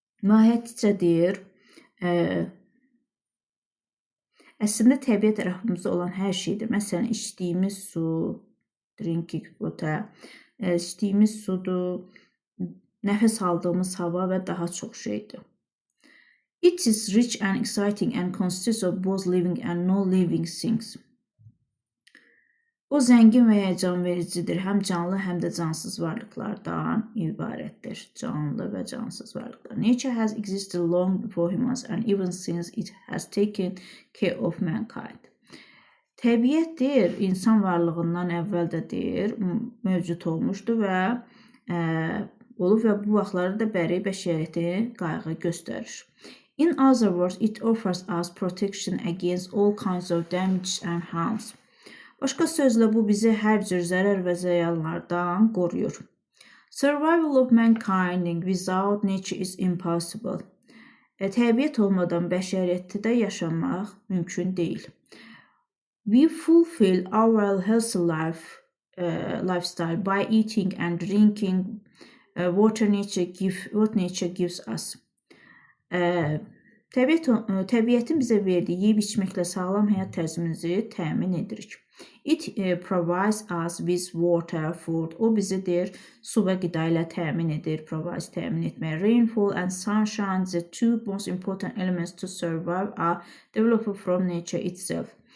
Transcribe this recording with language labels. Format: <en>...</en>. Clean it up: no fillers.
<az>Mahiyyətcə deyir, əslində təbiət ətrafımızda olan hər şeydir. Məsələn, içdiyimiz su,</az> <en>drinking water,</en> <az>içdiyimiz sudur, nəfəs aldığımız hava və daha çox şeydir.</az> <en>It is rich and exciting and consists of both living and non-living things.</en> <az>O zəngin və həyəcan vericidir. Həm canlı, həm də cansız varlıqlardan ibarətdir. Canlı və cansız varlıqlar.</az> <en>Nature has existed long before humans and even since it has taken care of mankind.</en> <az>Təbiət deyir, insan varlığından əvvəl də deyir, mövcud olmuşdur və olub və bu vaxtlarda da bəri bəşəriyyəti qayğı göstərir.</az> <en>In other words, it offers us protection against all kinds of damage and harms.</en> <az>Başqa sözlə bu bizi hər cür zərər və ziyanlardan qoruyur.</az> <en>Survival of mankind without nature is impossible.</en> <az>Təbiət olmadan bəşəriyyətdə yaşamaq mümkün deyil.</az> <en>We fulfill our healthy lifestyle by eating and drinking what nature gives us.</en> <az>Təbiətin bizə verdiyi yeyib içməklə sağlam həyat tərzimizi təmin edirik.</az> <en>It provides us with water, food.</en> <az>O bizi deyir, su və qida ilə təmin edir, provides təmin etmək.</az> <en>Rainfall and sunshine, the two most important elements to survive, are developed from nature itself.</en>